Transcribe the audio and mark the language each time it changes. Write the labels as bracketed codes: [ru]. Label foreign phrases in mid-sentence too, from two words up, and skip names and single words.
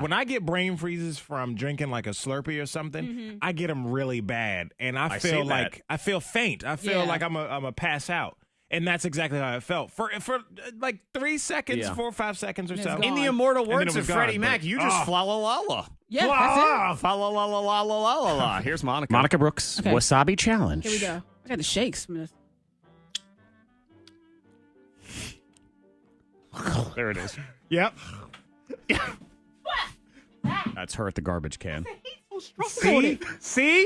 [en] when I get brain freezes from drinking, like, a Slurpee or something, I get them really bad. And I see feel that. like, I feel faint. I feel Yeah. like I'm a pass out. And that's exactly how it felt. For like 3 seconds, Yeah. 4 or 5 seconds or It's so. gone. In the immortal And then words it of was Freddie gone, Mac, but- you just fla-la-la-la. Yeah, that's it. Fa-la-la-la-la-la-la. Here's Monica. Monica Brooks, Okay. Wasabi Challenge. Here we go. I got the shakes from this. There it is. Yep. That's her at the garbage can. See? See?